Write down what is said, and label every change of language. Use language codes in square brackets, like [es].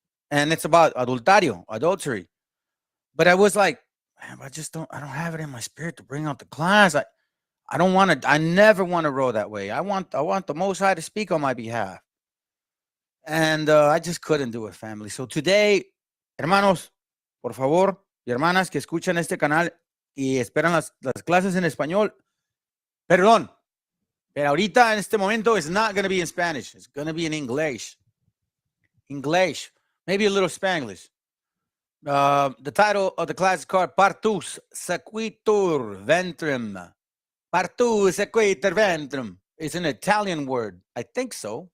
[en] And it's about adultery. But I was like, man, I don't have it in my spirit to bring out the class. I never want to roll that way. I want the Most High to speak on my behalf. And I just couldn't do it, family. So today, [es] hermanos, por favor, y hermanas que escuchan este canal y esperan las clases en español, perdón. Pero ahorita, en este momento, [en] it's not going to be in Spanish. It's going to be in English. Maybe a little Spanglish. The title of the class is called Partus, Sequitur, Ventrem. Partus, Sequitur, Ventrem. It's an Italian word. I think so.